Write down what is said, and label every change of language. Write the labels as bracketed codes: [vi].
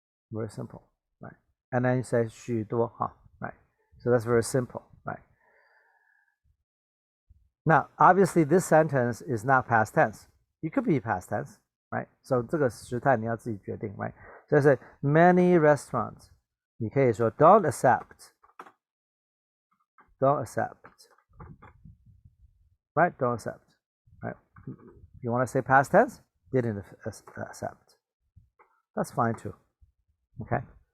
[en] Very simple, right? And then you say [zh] 许多 [en] right? So that's very simple, right? Now, obviously, this sentence is not past tense. It could be past tense, right? [zh] So 这个时态你要自己决定, [en] right? So say many restaurants, [zh] 你可以说 [en] don't accept, right? Don't accept, right? You want to say past tense? Didn't accept. That's fine too, okay?